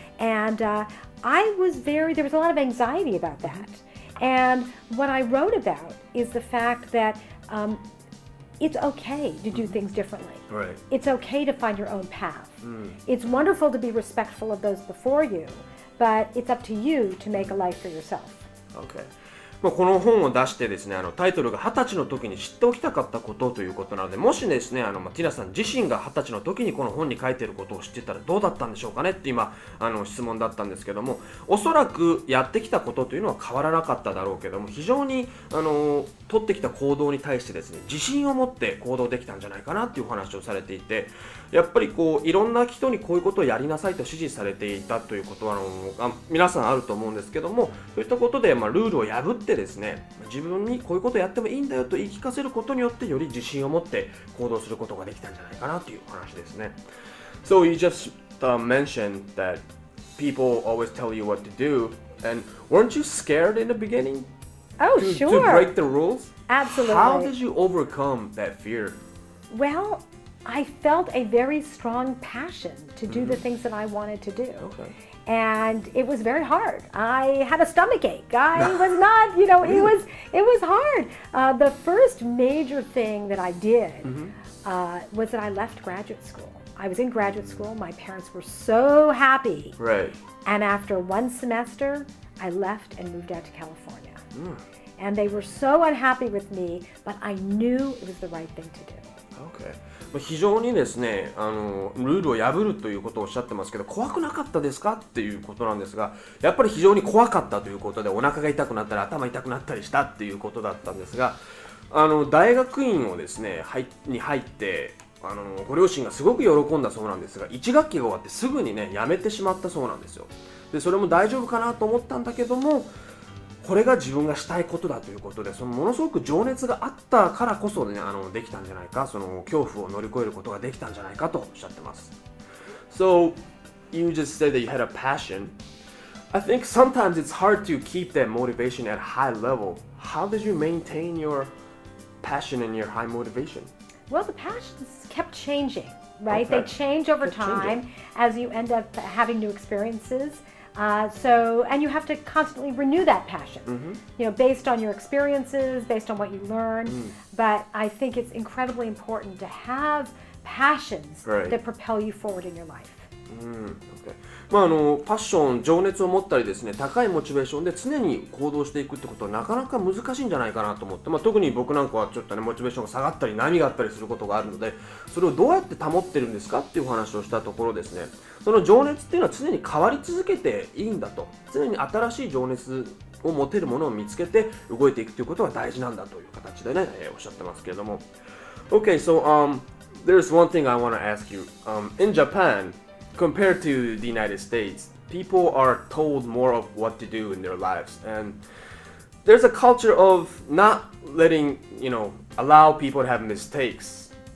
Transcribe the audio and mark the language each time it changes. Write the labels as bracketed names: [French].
[English] And there was a lot of anxiety about that. And what I wrote about is the fact that it's okay to do things differently. Right. It's okay to find your own path. It's wonderful to be respectful of those before you, but it's up to you to make a life for yourself. Okay. [Japanese] この本を出してですね、タイトルが20歳の時に知っておきたかったことということなので、もしですね、ティナさん自身が20歳の時にこの本に書いていることを知ってたらどうだったんでしょうかねって今質問だったんですけども、おそらくやってきたことというのは変わらなかっただろうけども、非常に取ってきた行動に対してですね、自信を持って行動できたんじゃないかなっていうお話をされていて、やっぱりいろんな人にこういうことをやりなさいと指示されていたということは皆さんあると思うんですけども、そういったことでルールを破ってですね、自分にこういうことをやってもいいんだよと言い聞かせることによってより自信を持って行動することができたんじゃないかなというお話ですね。 [English] So you just mentioned that people always tell you what to do, and weren't you scared in the beginning Oh, to sure. break the rules? Absolutely. How did you overcome that fear? Well, I felt a very strong passion to do the things that I wanted to do. Okay. And it was very hard. I had a stomach ache. I was not, it was hard. The first major thing that I did was that I left graduate school. I was in graduate school. My parents were so happy. Right. And after one semester, I left and moved out to California. And they were so unhappy with me, but I knew it was the right thing to do. Okay. [Japanese] 非常にですね、ルールを破るということをおっしゃってますけど、怖くなかったですかっていうことなんですが、やっぱり非常に怖かったということで、お腹が痛くなったり頭痛くなったりしたっていうことだったんですが、大学院をですねに入ってご両親がすごく喜んだそうなんですが、1学期が終わってすぐにね辞めてしまったそうなんですよ。でそれも大丈夫かなと思ったんだけども、これが自分がしたいことだということで、そのものすごく情熱があったからこそ、ね、できたんじゃないか、その恐怖を乗り越えることができたんじゃないかとおっしゃってます。 [English] So, you just said that you had a passion. I think sometimes it's hard to keep that motivation at a high level. How did you maintain your passion and your high motivation? Well, the passions kept changing, right? Okay. They change over Kept time changing. as you end up having new experiences. And you have to constantly renew that passion, based on your experiences, based on what you learn. But I think it's incredibly important to have passions that propel you forward in your life. Okay. [Japanese] パッション、情熱を持ったりですね、高いモチベーションで常に行動していくってことはなかなか難しいんじゃないかなと思って、特に僕なんかはちょっとねモチベーションが下がったり波があったりすることがあるので、それをどうやって保ってるんですかっていう話をしたところですね、その情熱っていうのは常に変わり続けていいんだと、常に新しい情熱を持てるものを見つけて動いていくということが大事なんだという形でね、おっしゃってますけれども。 [English] Okay, so there's one thing I want to ask you. In Japan,compared to the United States, people are told more of what to do in their lives, and there's a culture of not letting, allow people to have mistakes.